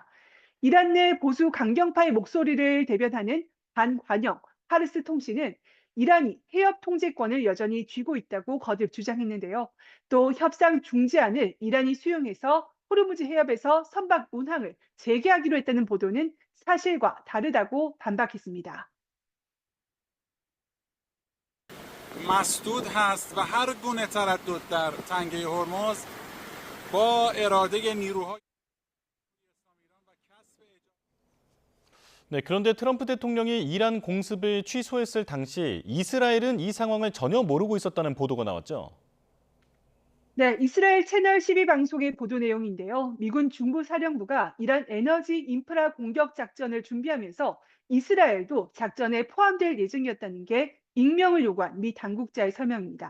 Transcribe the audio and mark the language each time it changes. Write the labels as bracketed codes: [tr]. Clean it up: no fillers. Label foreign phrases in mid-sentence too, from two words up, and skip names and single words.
[ko] 이란 내 보수 강경파의 목소리를 대변하는 반관영 파르스 통신은 이란이 해협 통제권을 여전히 쥐고 있다고 거듭 주장했는데요. 또 협상 중지안을 이란이 수용해서 호르무즈 해협에서 선박 운항을 재개하기로 했다는 보도는 사실과 다르다고 반박했습니다. [fa] مسدود هست و هر گونه تردد در تنگه هرمز با اراده نیروهای [ko] 네, 그런데 트럼프 대통령이 이란 공습을 취소했을 당시 이스라엘은 이 상황을 전혀 모르고 있었다는 보도가 나왔죠. 네, 이스라엘 채널 12 방송의 보도 내용인데요. 미군 중부사령부가 이란 에너지 인프라 공격 작전을 준비하면서 이스라엘도 작전에 포함될 예정이었다는 게 익명을 요구한 미 당국자의 설명입니다.